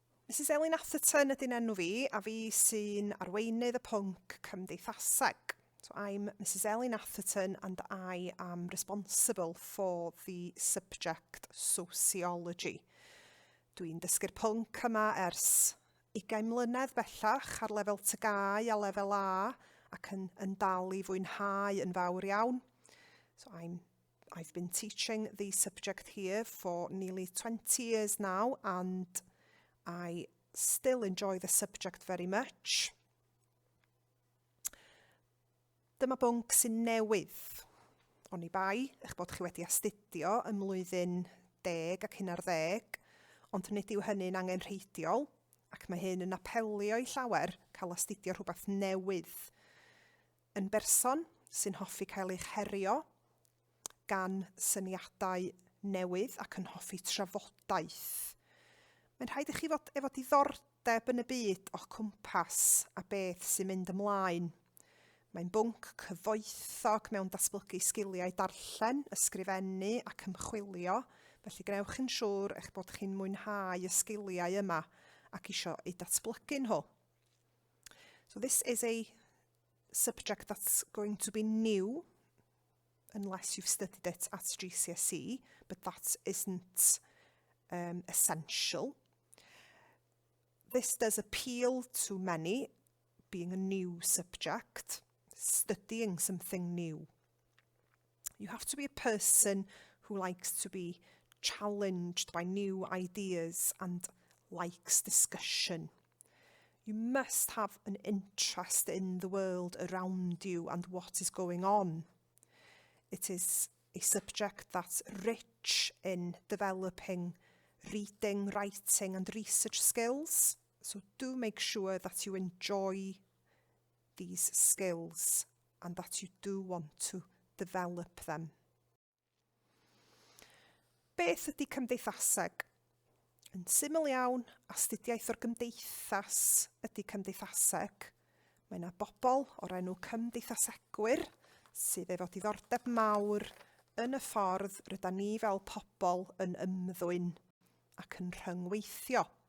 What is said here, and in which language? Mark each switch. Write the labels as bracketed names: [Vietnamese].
[Welsh] Mrs Elin Atherton ydy'n enw fi, a fi sy'n arweinydd y pwnc Cymdeithaseg. [English] So I'm Mrs Elin Atherton and I am responsible for the subject Sociology. [Welsh] Dwi'n dysgu'r pwnc yma ers 20 mlynedd bellach ar lefel tygau a lefel A ac yn dal i fwynhau yn fawr iawn. [English] So I've been teaching the subject here for nearly 20 years now and I still enjoy the subject very much. [Welsh] Dyma bwnc sy'n newydd. Oni bai eich bod chi wedi astudio ym mlwyddyn 10 ac 11, ond nid yw hynny'n angenrheidiol, ac mae hyn yn apelio i llawer cael astudio rhywbeth newydd. Yn berson sy'n hoffi cael eich herio gan syniadau newydd ac yn hoffi trafodaeth. Mae'n rhaid i chi fod efo diddordeb yn y byd o'ch cwmpas a beth sy'n mynd ymlaen. Mae'n bwnc cyfoethog mewn datblygu sgiliau darllen, ysgrifennu ac ymchwilio, felly gnewch yn siŵr eich bod chi'n mwynhau y sgiliau yma ac isio eu datblygu nhw. [English] So this is a subject that's going to be new unless you've studied it at GCSE, but that isn't essential. This does appeal to many, being a new subject, studying something new. You have to be a person who likes to be challenged by new ideas and likes discussion. You must have an interest in the world around you and what is going on. It is a subject that's rich in developing reading, writing and research skills. So do make sure that you enjoy these skills and that you do want to develop them. [Welsh] Beth ydy Cymdeithaseg? Yn syml iawn, astudiaeth o'r gymdeithas ydy Cymdeithaseg. Mae yna bobl o'r enw cymdeithasegwyr sydd efo diddordeb mawr yn y ffordd rydyn ni fel pobl yn ymddwyn ac yn rhyngweithio.